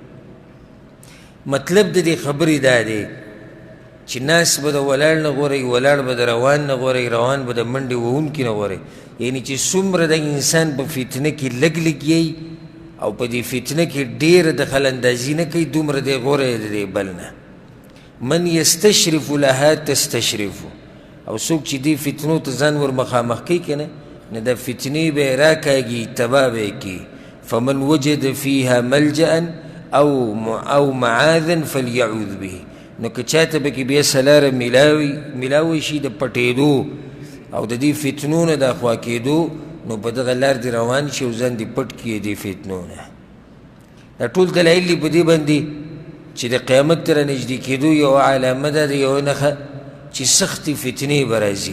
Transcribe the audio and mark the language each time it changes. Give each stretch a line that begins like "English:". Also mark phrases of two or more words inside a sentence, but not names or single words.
Pashto: مطلب د دې خبرې دا دی چې ناس به د ولاړ نه غوره، ولاړ به د روان نه غوره، روان به د منډې وهونکي نه غوره. یعنی چې څومره د انسان په فتنه کې لږ لګیي او په دې فتنه کې ډېره دخل اندازي نه کوي، دومره دی غوره د دې بل نه.
Arabic: من یستشرف لها تستشرف،
Pashto: او څوک چې دې فتنو ته ځان ور مخامخ کوي که نه، نو د فتنې به یې راکاږي، تباه به یې کړي.
Arabic: فمن وجد فیها ملجأ او معاذا فلیعوذ به،
Pashto: نو که چاته به کې بیا سلاره میلاوی شي د پټېدو او د دې فتنو نه د اخوا کېدو، نو په دغه لار دې روان شي او ځان دې پټ کړي دې فتنو نه. دا ټول دلایل دي په دې باندې چې د قیامت ته رانږدې کېدو یوه علامه ده، د یوه نښه چې سختې فتنې به راځي.